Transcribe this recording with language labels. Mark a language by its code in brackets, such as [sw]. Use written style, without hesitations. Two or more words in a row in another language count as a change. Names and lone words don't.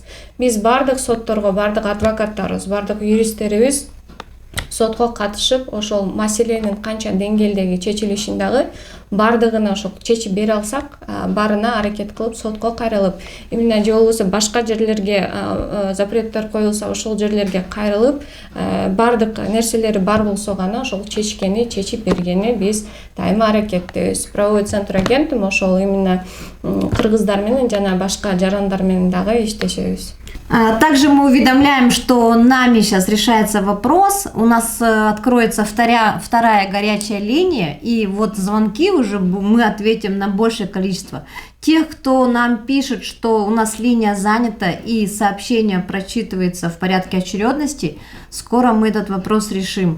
[ky] Биз бардык сотторго, бардык адвокаттарыбыз, бардык юристтерибиз сотко катышып, ошол маселенин канча деңгээлдеги чечилишин дагы бардыгына ошол чечип бере алсак, баарына аракет кылып сотко кайрылып, именно же болбосо башка жерлерге запреттер коюлса, ошол жерлерге кайрылып, бардык нерселери бар болсо гана ошол чечип бергени биз дайыма аракеттебиз. Правовой центр Агентум ошол именно кыргыздар менен жана башка жарандар менен дагы иштешебиз. [ru] Также мы уведомляем, что нами сейчас решается вопрос, у нас откроется вторая горячая линия, и вот звонки уже мы ответим на большее количество. Тех, кто нам пишет, что у нас линия занята и сообщение прочитывается в порядке очередности, скоро мы этот вопрос решим.